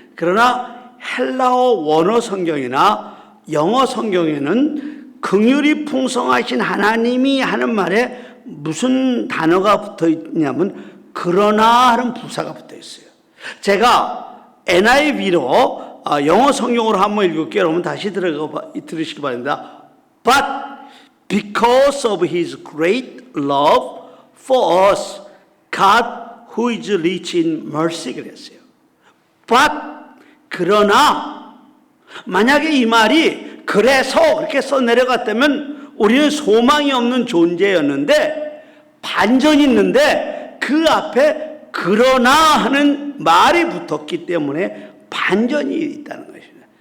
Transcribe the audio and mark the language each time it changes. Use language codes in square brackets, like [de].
[ko] 그러나 헬라어 원어 성경이나 영어 성경에는 긍휼이 풍성하신 하나님이 하는 말에 무슨 단어가 붙어 있냐면 그러나 하는 부사가 붙어 있어요. 제가 NIV로 영어 성경으로 한번 읽을게요. 여러분 다시 들으시기 바랍니다. [en] But because of His great love for us, God who is rich in mercy [ko] 그랬어요. But 그러나 만약에 이 말이 그래서 그렇게 써내려갔다면 우리는 소망이 없는 존재였는데 반전이 있는데 그 앞에 그러나 하는 말이 붙었기 때문에 반전이 있다는 것입니다.